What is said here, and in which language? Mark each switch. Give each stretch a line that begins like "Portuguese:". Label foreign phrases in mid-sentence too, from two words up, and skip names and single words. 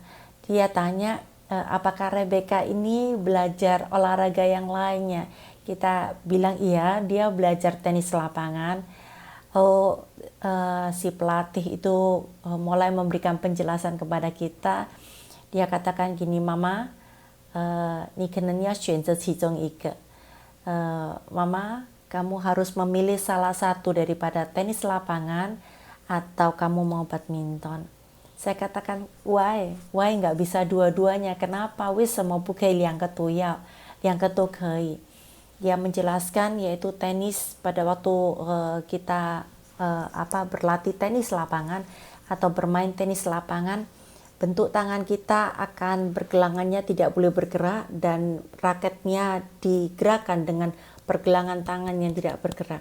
Indonesian: Dia tanya, apakah Rebecca ini belajar olahraga yang lainnya? Kita bilang iya, dia belajar tenis lapangan. Si pelatih itu mulai memberikan penjelasan kepada kita. Dia katakan gini, Mama,
Chinese: 你可能要选择其中一个.
Indonesian: Mama, kamu harus memilih salah satu daripada tenis lapangan atau kamu mau badminton. Saya katakan, why nggak bisa dua-duanya? Kenapa?
Chinese: 为什么不可以两个都要？两个都可以.
Indonesian: Dia menjelaskan yaitu tenis pada waktu kita berlatih tenis lapangan atau bermain tenis lapangan, bentuk tangan kita akan pergelangannya tidak boleh bergerak dan raketnya digerakkan dengan pergelangan tangan yang tidak bergerak.